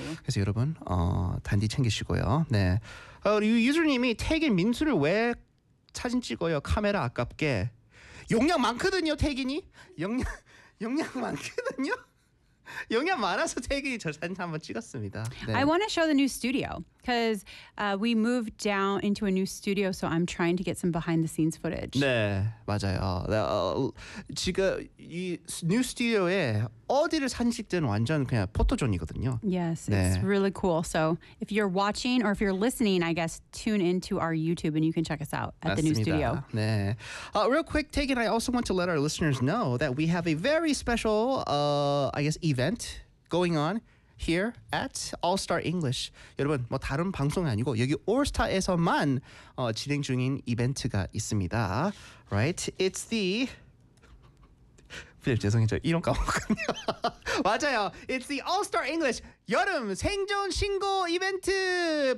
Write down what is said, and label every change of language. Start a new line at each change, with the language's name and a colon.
Korean: 그래서 여러분 단디 챙기시고요. 네. 우리 유저님이 태긴 민수를 왜 사진 찍어요? 카메라 아깝게. 용량 많거든요, 태긴이. 용량 많거든요. 용량 많아서 태긴이 저 사진 한번 찍었습니다. 네.
English: I want to show the new studio because we moved down into a new studio, so I'm trying to get some behind the scenes footage.
Korean: 네, 맞아요. 지금 이 new studio에 어디를 사진 찍든 완전 그냥 포토존이거든요.
English: Yes,
Korean: 네.
English: It's really cool. So if you're watching or if you're listening, I guess tune into our YouTube and you can check us out at
Korean: 맞습니다.
English: The new studio.
Korean: 네.
English: Real quick, Tegan, I also want to let our listeners know that we have a very special, I guess, event going on here at All Star English.
Korean: 여러분, 뭐 다른 방송이 아니고 여기 All Star에서만 진행 중인 이벤트가 있습니다.
English: Right? It's the
Korean: 필립 죄송해요. 저 이름 까먹었군요. 맞아요.
English: It's the All Star English
Korean: 여름 생존 신고 이벤트.